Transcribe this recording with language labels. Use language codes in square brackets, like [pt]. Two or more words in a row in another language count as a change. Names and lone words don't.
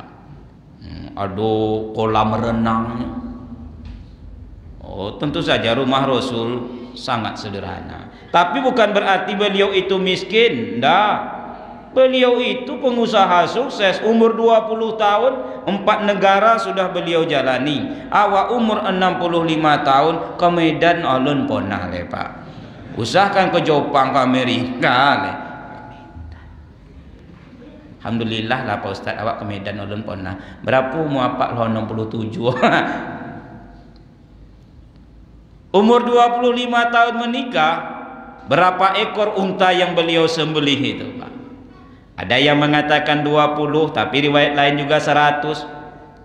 [id] Ada kolam renangnya. Oh, tentu saja rumah Rasul sangat sederhana. Tapi bukan berarti beliau itu miskin, ndak. Beliau itu pengusaha sukses, umur 20 tahun 4 negara sudah beliau jalani. [min] Awak umur 65 tahun ke Medan alun ponah le Pak. [id] Usahakan ke Jepang, ke Amerika le. [min] Alhamdulillah lah Pak Ustaz, awak ke Medan alun ponah. [id] Berapa umur apa lo 67. Umur 25 tahun menikah, berapa ekor unta yang beliau sembelih itu Pak? Ada yang mengatakan 20, tapi riwayat lain juga 100.